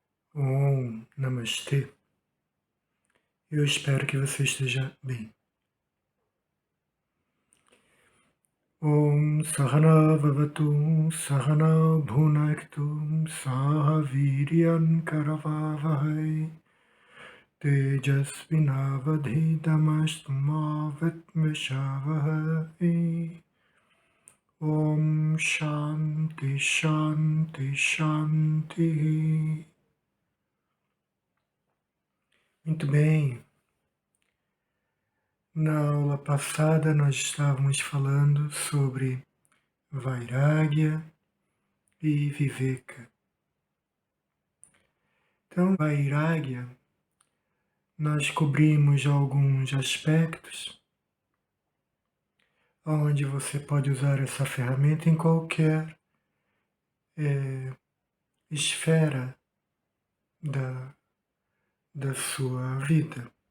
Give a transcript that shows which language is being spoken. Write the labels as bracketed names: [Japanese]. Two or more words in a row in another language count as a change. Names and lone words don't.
[Portuguese] Namastê. Eu espero que você esteja bem. [Sanskrit] सह नाववतु सह नौ भुनक्तु सह वीर्यं करवावहै तेजस्वि नावधीतमस्तु मा विद्विषावहै. ॐ शान्तिः शान्तिः शान्तिः. [Portuguese] Muito bem. Na aula passada nós estávamos falando sobre Vairagya e Viveka. Então, Vairagya, nós cobrimos alguns aspectos onde você pode usar essa ferramenta em qualquer esfera da sua vida.